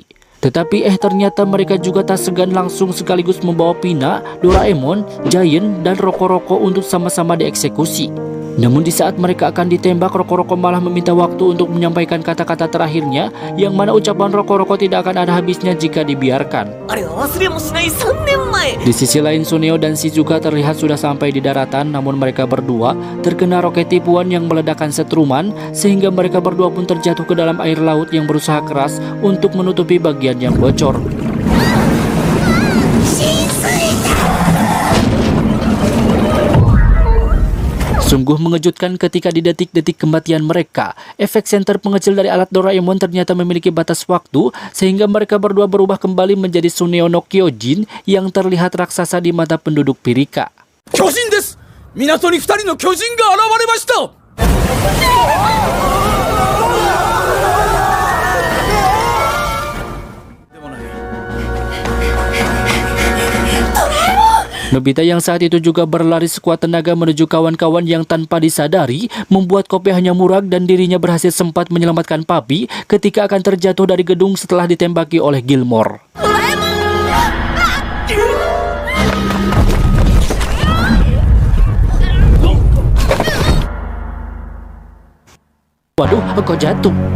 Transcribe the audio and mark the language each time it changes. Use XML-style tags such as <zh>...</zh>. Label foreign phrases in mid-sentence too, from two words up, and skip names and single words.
<id>Tetapi ternyata mereka juga tak segan langsung sekaligus membawa Pina, Doraemon, Giant, dan Roko-Roko untuk sama-sama dieksekusi. Namun di saat mereka akan ditembak, Roko-Roko malah meminta waktu untuk menyampaikan kata-kata terakhirnya, yang mana ucapan Roko-Roko tidak akan ada habisnya jika dibiarkan.</id> <ja>あれは忘れもしない3年前</ja> <id>Di sisi lain, Suneo dan Shizuka terlihat sudah sampai di daratan, namun mereka berdua terkena roket tipuan yang meledakkan setruman, sehingga mereka berdua pun terjatuh ke dalam air laut yang berusaha keras untuk menutupi bagian yang bocor. Sungguh mengejutkan ketika di detik-detik kematian mereka, efek senter pengecil dari alat Doraemon ternyata memiliki batas waktu, sehingga mereka berdua berubah kembali menjadi Suneo no Kyojin yang terlihat raksasa di mata penduduk Pirika.</id> <ja>巨人です。港に2人の巨人が現れました。</ja> <id>Nobita yang saat itu juga berlari sekuat tenaga menuju kawan-kawan yang tanpa disadari membuat kopi hanya murag, dan dirinya berhasil sempat menyelamatkan Papi ketika akan terjatuh dari gedung setelah ditembaki oleh Gilmore. Waduh, kok jatuh?</id>